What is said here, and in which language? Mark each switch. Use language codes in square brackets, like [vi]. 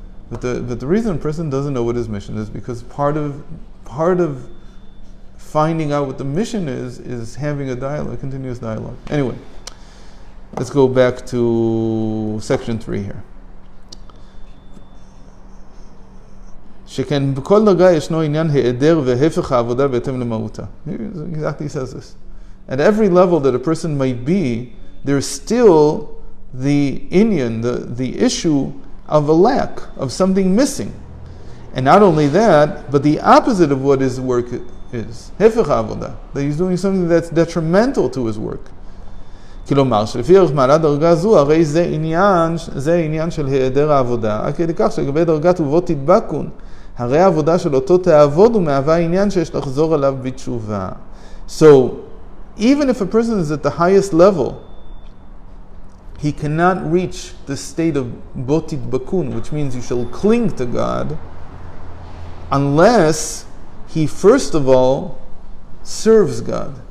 [en] But the reason a person doesn't know what his mission is because part of finding out what the mission is having a dialogue, continuous dialogue. Anyway. Let's go back to Section 3 here. [he] שכן בכל דרגה ישנו עניין היעדר והפך העבודה בהתאם למהותה. [en] Exactly says this. At every level that a person might be, there's still the inyan, the issue of a lack, of something missing. And not only that, but the opposite of what his work is. [he] הפך העבודה. [en] That he's doing something that's detrimental to his work. [he] כלומר, שלפי ערך מעלה דרגה זו, הרי זה עניין של היעדר העבודה, עד כדי כך שלגבי דרגת ובו תדבקון, הרי העבודה של אותו תעבוד ומהווה עניין שיש לחזור עליו בתשובה. [en] So, even if a person is at the highest level, he cannot reach the state of bo tidbakun, which means you shall cling to God, unless he first of all serves God.